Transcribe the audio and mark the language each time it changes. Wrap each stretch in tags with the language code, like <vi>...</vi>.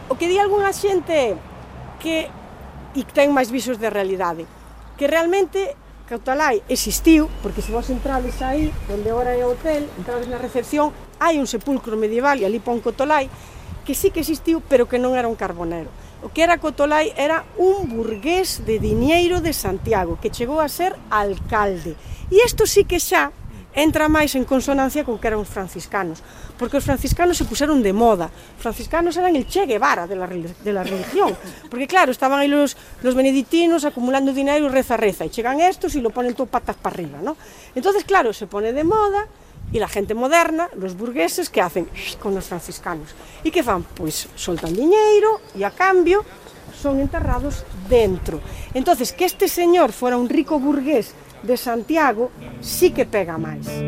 <gl>O que di algunha xente que e ten máis visos de realidade, que realmente Cotolai existiu, porque se vos entrades aí, onde agora é o hotel, entrades na recepción, hai un sepulcro medieval, e ali pon Cotolai, que sí que existiu, pero que non era un carbonero. O que era Cotolai era un burgués de diñeiro de Santiago, que chegou a ser alcalde. E isto sí que xa entra máis en consonancia con que eran os franciscanos, porque os franciscanos se puseron de moda.</gl> <es>Os franciscanos eran el Che Guevara de la religión, porque claro, estaban aí los beneditinos acumulando dinero y reza reza, e chegan estos e lo ponen todo patas para arriba, ¿no? Entonces, claro, se pone de moda e la gente moderna, los burgueses, que hacen con los franciscanos.</es> <gl>¿Y qué fan?</gl> <es>Pues soltan dinero y a cambio son enterrados dentro. Entonces, que este señor fuera un rico burgués</es> <gl>de Santiago sí que pega máis.</gl>